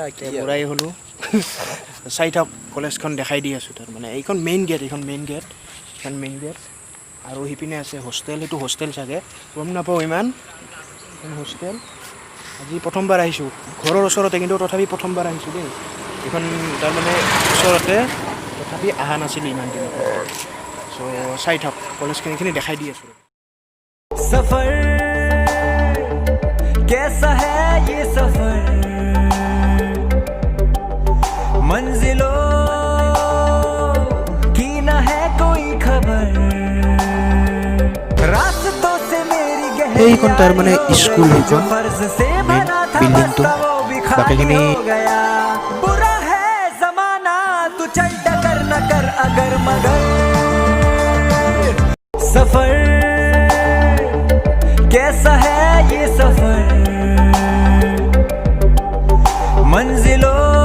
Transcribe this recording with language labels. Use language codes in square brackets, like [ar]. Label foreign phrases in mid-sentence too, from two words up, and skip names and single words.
[as] বুঢ়াই হলো চাই থাক কলেজখন দেখাই দি আছো তাৰ মানে এইখন [en] main gate [as] এইখন [en] main gate [as] আৰু হিপিনে আছে হোষ্টেল এইটো হোষ্টেল চাগে গম নাপাওঁ ইমান হোষ্টেল আজি প্ৰথমবাৰ আহিছো ঘৰৰ ওচৰতে কিন্তু তথাপি প্ৰথমবাৰ আহিছো দেই এইখন তাৰমানে ওচৰতে তথাপি অহা নাছিল ইমান দিন সো চাই থাক কলেজখিনি দেখাই দি আছো [hi] सफर कैसा है ये सफर मंजिलों की ना है कोई खबर रास्तों से मेरी [as] এইখন তাৰ মানে স্কুল এইখন [hi] फर्ज से बना था बिल्डिंग तो भी खाली हो गया बुरा है जमाना तू चल डगर न कर अगर मगर सफर कैसा है ये सफर मंजिलों